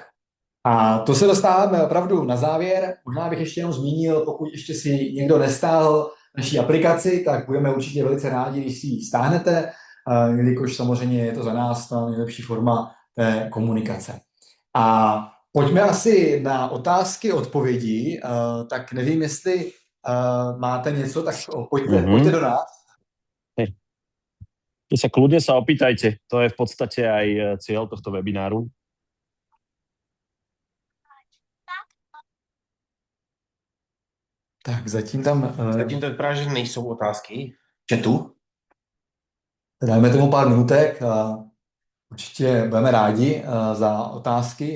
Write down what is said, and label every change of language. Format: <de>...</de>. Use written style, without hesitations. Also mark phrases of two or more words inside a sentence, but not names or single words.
<cs>A to se dostáváme opravdu na závěr. Možná bych ještě jenom zmínil, pokud ještě si někdo nestáhl naší aplikaci, tak budeme určitě velice rádi, když si ji stáhnete, jelikož samozřejmě je to za nás ta nejlepší forma té komunikace. A pojďme asi na otázky, odpovědi. Tak nevím, jestli máte něco, tak pojďte do nás.</cs> <sk>Kľudne sa opýtajte. To je v podstate aj cieľ tohto webináru.</sk> <cs>Tak zatím tam... Zatím to vypadá, že nejsou otázky. Chatu. Dáme tomu pár minutek a Určitě budeme rádi za otázky.</cs>